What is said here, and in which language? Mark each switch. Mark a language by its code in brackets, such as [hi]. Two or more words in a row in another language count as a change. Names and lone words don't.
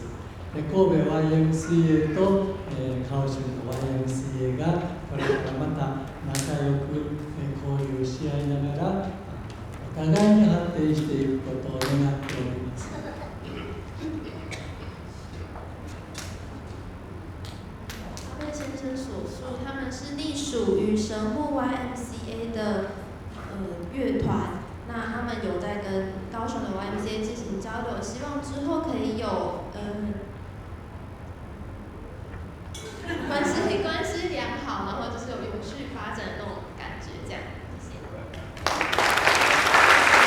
[ja] 神戸 YMCA と川島の YMCA がこれからまた仲良く交流し合いながらお互いに発展していくことを願っております。 [zh] 阿贝先生所述，他们是隶属于神户 YMCA 的乐团。那他们有在跟高雄的 YMCA 进行交流，希望之后可以有关系良好，然后就是有永续发展的那种感觉，这样。谢谢。